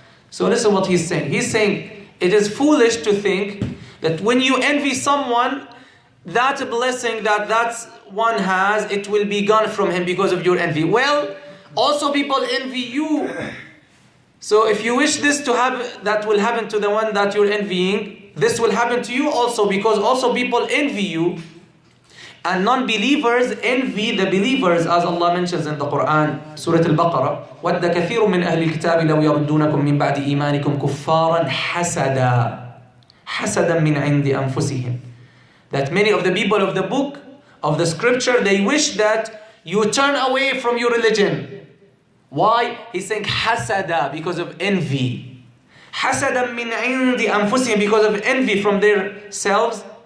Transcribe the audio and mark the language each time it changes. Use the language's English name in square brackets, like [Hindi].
[English] So listen what he's saying. He's saying it is foolish to think that when you envy someone, that blessing that one has, it will be gone from him because of your envy. Well, also people envy you. So if you wish this to happen, that will happen to the one that you're envying, this will happen to you also, because also people envy you. And non-believers envy the believers, as Allah mentions in the Quran, Surah Al-Baqarah, [Arabic] وَدَّ كَثِيرٌ مِّنْ أَهْلِ الْكِتَابِ لَوْ يَرُدُّونَكُم مِّن بَعْدِ إِيمَانِكُمْ كُفَّارًا حَسَدًا مِّنْ عِنْدِ أَنفُسِهِمْ. [English] That many of the people of the book, of the scripture, they wish that you turn away from your religion. Why? He's saying hasada, because of envy. [Arabic] Hasada min indi anfusihim, [English] because of envy from their selves.